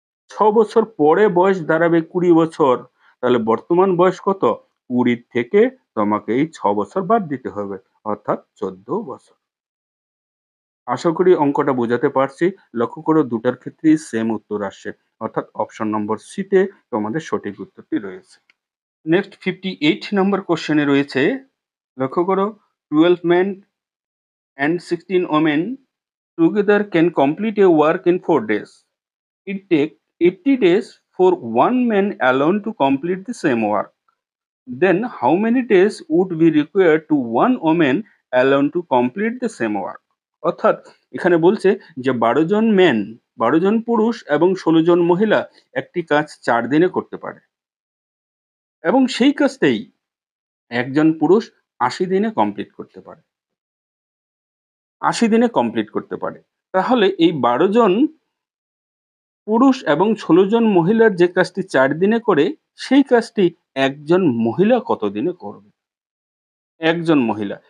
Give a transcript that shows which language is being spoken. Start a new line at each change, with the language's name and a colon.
Bangla: ৬ বছর পরে বয়স দাঁড়াবে ২০ বছর। তাহলে বর্তমান বয়স কত? ২০ থেকে তোমাকে এই ৬ বছর বাদ দিতে হবে। অর্থাৎ ১৪ বছর। আশা করি অঙ্কটা বোঝাতে পারছি। লক্ষ্য করো দুটার ক্ষেত্রেই সেম উত্তর আসছে। অর্থাৎ অপশন নম্বর সি তে তোমাদের সঠিক উত্তরটি রয়েছে। নেক্সট 58 নম্বর কোয়েশ্চেনে রয়েছে, লক্ষ্য করো
English: 12 men and 16 women together can complete a work in 4 days. It takes 80 days for one man alone to complete the same work. Then how many days would be required to one woman alone to complete the same work?
Bangla: অর্থাৎ এখানে বলছে যে ১২ জন main, ১২ জন পুরুষ এবং ১৬ জন মহিলা একটি কাজ ৪ দিনে করতে পারে। এবং সেই কাজটাই একজন পুরুষ ৮০ দিনে কমপ্লিট করতে পারে। ৮০ দিনে কমপ্লিট করতে পারে। তাহলে এই ১২ জন পুরুষ এবং ১৬ জন মহিলার যে কাজটি ৪ দিনে করে, সেই কাজটি একজন মহিলা কত দিনে করবে? একজন মহিলা।